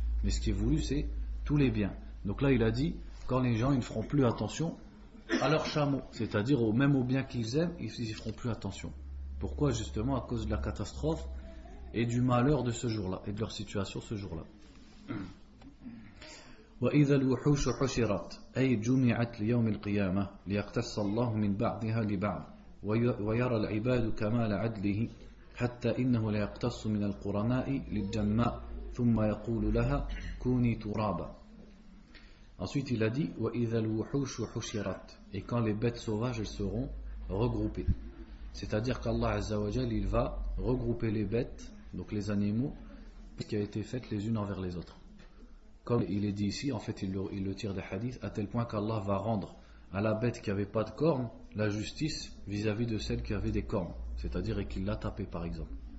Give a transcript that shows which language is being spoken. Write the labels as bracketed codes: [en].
[fr] Mais ce qui est voulu, c'est tous les biens. Donc là, il a dit, quand les gens ils ne feront plus attention à leurs chameaux, c'est-à-dire même aux biens qu'ils aiment, ils n'y feront plus attention. Pourquoi? Justement, à cause de la catastrophe et du malheur de ce jour-là, et de leur situation ce jour-là. [ar] وإذا الوحوش حشرت أي جمعت ليوم القيامة ليقتص الله من بعضها لبعض ويرى العباد كمال عدله حتى إنه ليقتص من القرناء للجماء ثم يقول لها كوني ترابا. [fr] Ensuite il a dit [ar] وإذا الوحوش حشرت, [fr] et quand les bêtes sauvages elles seront regroupées, c'est-à-dire qu'Allah Azza wa Jal il va regrouper les bêtes, donc les animaux qui ont été faites les unes envers les autres. Comme il est dit ici, en fait, il le tire des hadiths, à tel point qu'Allah va rendre à la bête qui n'avait pas de cornes la justice vis-à-vis de celle qui avait des cornes, c'est-à-dire et qu'il l'a tapée, par exemple.